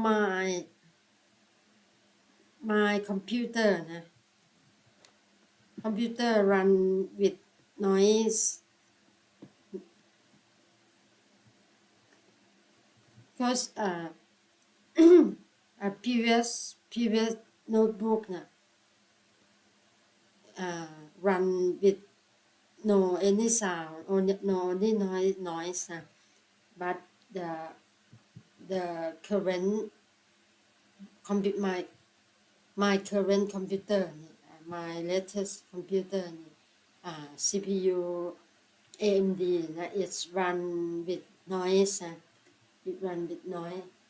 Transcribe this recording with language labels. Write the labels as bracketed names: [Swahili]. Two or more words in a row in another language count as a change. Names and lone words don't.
[English] my computer นะ computer run with noise because a previous notebook นะ run with no any sound or no any noise นะ but the current my current computer นี่ my latest computer นี่ CPU AMD นะ it's run with noise นะ it run with noise